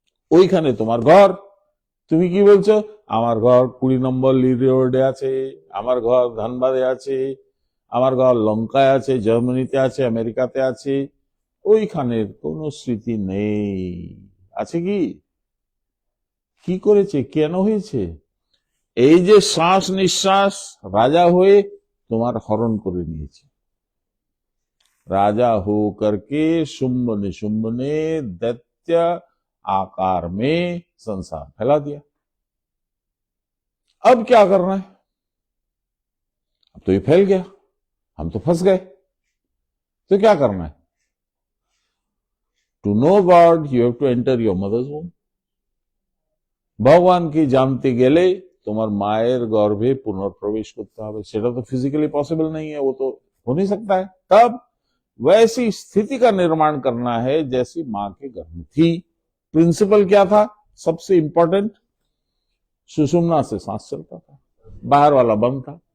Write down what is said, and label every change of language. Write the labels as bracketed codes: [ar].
[bn] ওইখানে তোমার ঘর। তুমি কি বলছো? আমার ঘর 20 নম্বর লিড রোডে আছে, আমার ঘর ধানবাদে আছে, আমার ঘর লঙ্কায় আছে, জার্মানিতে আছে, আমেরিকাতে আছে। ওইখানের কোনো স্মৃতি নেই। আছে কি? কি করেছে? কেন হয়েছে? এই যে শ্বাস নিঃশ্বাস রাজা হয়ে তোমার হরণ করে নিয়েছে। [hi] राजा हो करके शुंभ निशुंभ ने दैत्य आकार में संसार फैला दिया। अब क्या करना है? अब तो ये फैल गया, हम तो फंस गए। तो क्या करना है? [en] To know god you have to enter your mother's home. [hi] भगवान की जानते गेले [bn] তোমার মায়ের গর্ভে পুনর্প্রবেশ করতে হবে। সেটা তো [hi] फिजिकली पॉसिबल नहीं है, वो तो हो नहीं सकता है। तब वैसी स्थिति का निर्माण करना है जैसी मां के गर्भ में थी। प्रिंसिपल क्या था? सबसे इंपॉर्टेंट, सुषुम्ना से सांस चलता था, बाहर वाला बंद था।